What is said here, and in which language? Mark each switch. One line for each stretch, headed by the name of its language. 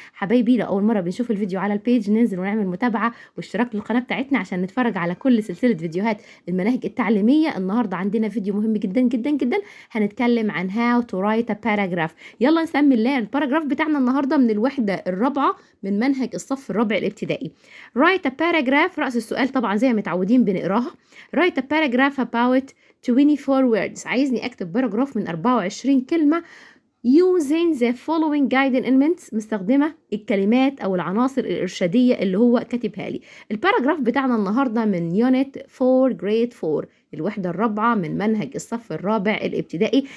Arabic: حبايبي لو أول مرة بنشوف الفيديو على البيج ننزل ونعمل متابعة واشتراك للقناة بتاعتنا عشان نتفرج على كل سلسلة فيديوهات المناهج التعليمية. النهاردة عندنا فيديو مهم جدا جدا جدا، هنتكلم عن
English: how to write a paragraph.
Arabic: يلا نسمي الله. الباراجراف بتاعنا النهارده من الوحده الرابعه من منهج الصف الرابع الابتدائي.
English: write a paragraph،
Arabic: رأس السؤال طبعا زي ما متعودين بنقراها.
English: write a paragraph about 24 words.
Arabic: عايزني اكتب باراجراف من 24 كلمه
English: using the following guiding elements،
Arabic: مستخدمة الكلمات أو العناصر الإرشادية اللي هو كاتبها لي. الباراجراف بتاعنا النهاردة من يونت 4 grade 4 الوحدة الرابعة من منهج الصف الرابع الابتدائي.